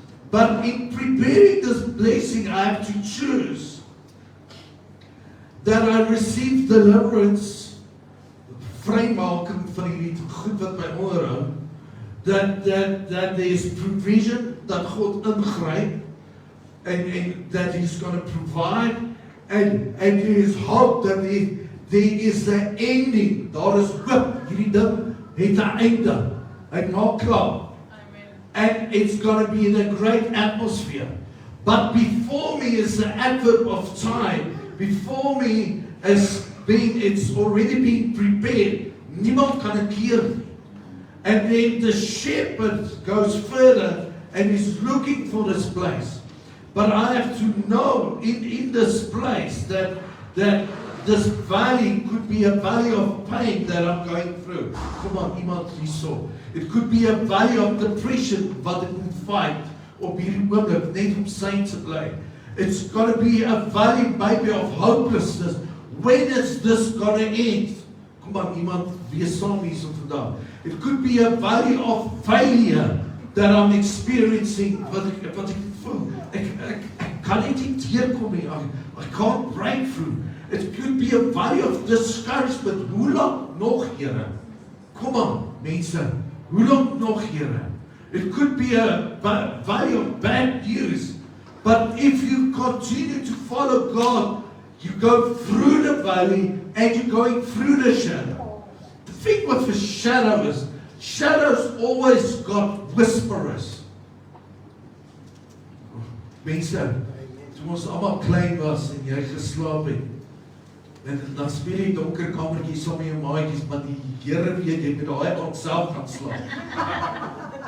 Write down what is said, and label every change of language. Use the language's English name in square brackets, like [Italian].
[English] But in preparing this blessing, I have to choose that I receive deliverance, [Afrikaans] vrymaking van die goed wat my onderhou, [English] that there is provision, that God ingryp, and that He's going to provide, and there is hope that there is an ending. [Afrikaans] Daar is hoop, hierdie ding het 'n einde. Hy maak klaar. [English] And it's going to be in a great atmosphere. But before me is the adverb of time. Before me it's already been prepared. [Afrikaans] Niemand kan het keer nie. [English] And then the shepherd goes further and is looking for this place. But I have to know in this place that this valley could be a valley of pain that I'm going through. Come on, [Afrikaans] iemand hierso. [English] It could be a valley of depression [Afrikaans] wat ek moet fight op hierdie oomblik net om sy te bly. [English] It's got to be a valley maybe of hopelessness. When is this going to end? [Afrikaans] Kom aan, iemand wees saam hierso vandag. [English] It could be a valley of failure that I'm experiencing, [Afrikaans] wat ek voel. Ek kan net nie deurkom nie. [English] I can't break through. It could be a valley of discouragement. [Afrikaans] Hoe lank nog, Here? Kom aan, mense. Hoe lank nog, Here? [English] It could be a valley of bad news. But if you continue to follow God, you go through the valley and you're going through the shadow. The thing with the shadow is, shadows always got whisperers. [Afrikaans] Mense, toe ons allemaal klein was en jy geslaap het, en dan speel jy donker kamertjies saam met jou maatjies, maar die Here weet jy met daai aand self gaan slaap.